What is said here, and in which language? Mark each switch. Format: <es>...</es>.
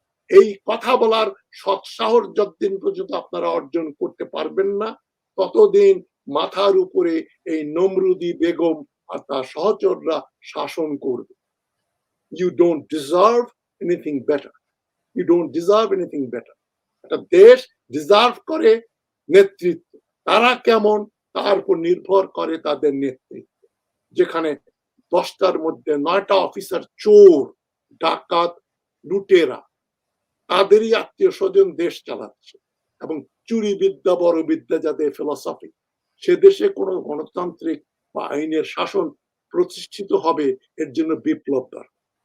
<bn>এই কথা বলার সৎসাহস যতদিন পর্যন্ত আপনারা অর্জন করতে পারবেন না, ততদিন মাথার উপরে এই নমরুদি বেগম আর তার সহচররা শাসন করবে।</bn> <en>You don't deserve anything better. You don't deserve anything better.</en> <bn>একটা দেশ ডিজার্ভ করে নেতৃত্ব। তারা কেমন তার উপর নির্ভর করে তাদের নেতৃত্ব। যেখানে 10টার মধ্যে 9টা অফিসার চোর, ডাকাত, লুটেরা, তাদেরই আত্মীয় স্বজন দেশ চালাচ্ছে এবং চুরি বিদ্যা বড় বিদ্যা যাদের ফিলসফি, সে দেশে কোনো গণতান্ত্রিক বা আইনের শাসন প্রতিষ্ঠিত হবে এর জন্য বিপ্লব দরকার।</bn>